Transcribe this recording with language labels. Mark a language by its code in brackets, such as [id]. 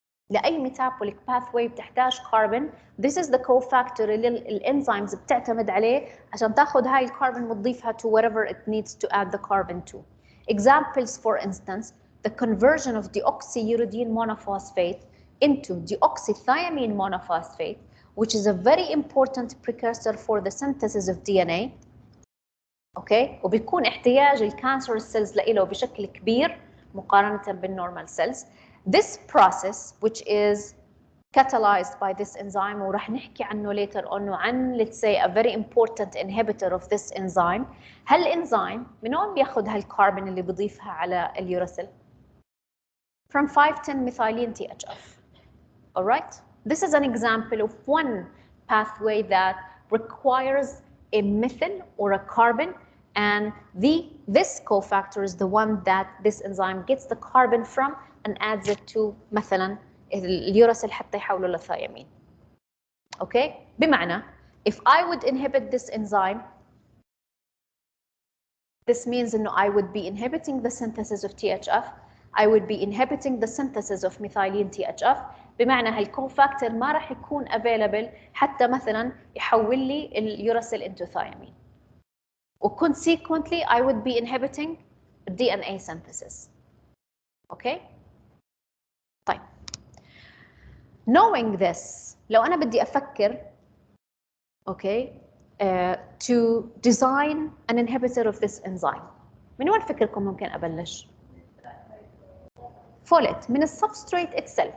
[ar] لأي [en] metabolic pathway بتحتاج carbon. This is the cofactor [ar] اللي الانزيمز بتعتمد عليه عشان تاخذ هاي الكربون وتضيفها [en] to whatever it needs to add the carbon to. Examples, for instance, the conversion of deoxyuridine monophosphate into deoxythiamine monophosphate, which is a very important precursor for the synthesis of DNA. Okay? [ar] وبيكون احتياج الكانسر cells له بشكل كبير مقارنة بالnormal cells. [en] This process, which is catalyzed by this enzyme, [ar] ورح نحكي عنه [en] later on عن, let's say, a very important inhibitor of this enzyme. [ar] هالانزيم من وين بياخذ هالكربون اللي بيضيفها على اليوراسيل؟ [en] From 5,10-methylene THF. All right? This is an example of one pathway that requires a methyl or a carbon, and this cofactor is the one that this enzyme gets the carbon from and adds it to [ar] مثلا اليوراسيل حتى يحوله للثيامين. [en] Okay? بمعنى if I would inhibit this enzyme, this means إنه I would be inhibiting the synthesis of THF. I would be inhibiting the synthesis of methylene THF. [ar] بمعنى هالكوفاكتور ما راح يكون available حتى مثلا يحول لي اليوراسيل [en] into thiamine. وconsequently I would be inhibiting DNA synthesis. Okay? طيب. Knowing this, [ar] لو أنا بدي أفكر [en] okay, to design an inhibitor of this enzyme, [ar] من وين فكركم ممكن أبلش؟ [en] Folate, من substrate itself.